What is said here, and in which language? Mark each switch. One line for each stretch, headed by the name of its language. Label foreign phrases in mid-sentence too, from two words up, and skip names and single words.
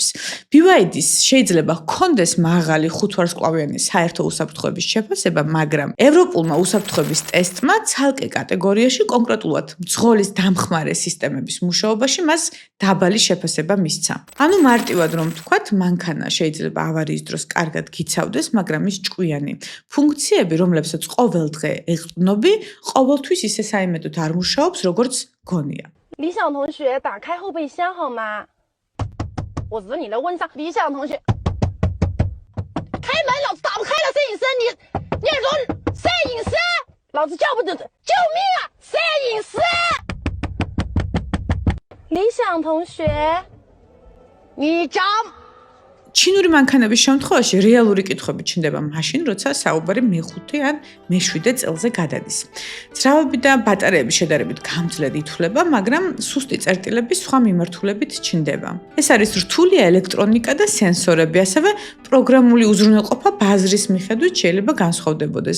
Georgian: BYD-ს შეიძლება ჰქონდეს მაღალი 5 ვარსკვლავიანი საერთო უსაფრთხოების შეფასება, მაგრამ ევროპულმა უსაფრთხოების ტესტმა ცალკე კატეგორიაში, კონკრეტულად მძღოლის დამხმარე სისტემების მუშაობაში მას დაბალი შეფასება მისცა. ანუ მარტივად რომ ვთქვათ, მანქანა შეიძლება ავარიის დროს კარგად გიცავდეს, მაგრამ ის ჭკვიანი ფუნქციები, რომლებსაც ყოველდღე ეყრდნობი, ყოველთვის ისე საიმედოდ არ მუშაობს, როგორც გონია.
Chinese: 理想同学，打开后备箱好吗？我指你了，问上理想同学。开门，老子打不开了！摄影师，你耳朵，摄影师，老子叫不得，救命啊！摄影师。理想同学，你长
Georgian: ჩინური მანქანების შემთხვევაში რეალური კითხვები ჩნდება მაშინ, როცა საუბარი მე-5 ან მე-7 წელზე გადადის. ძრავები და ბატარეები შედარებით გამძლედ ითვლება, მაგრამ სუსტი წერტილები სხვა მიმართულებით ჩნდება. ეს არის რთული ელექტრონიკა და სენსორები, ასევე პროგრამული უზრუნველყოფა ბაზრის მიხედვით შეიძლება განსხვავდებოდეს.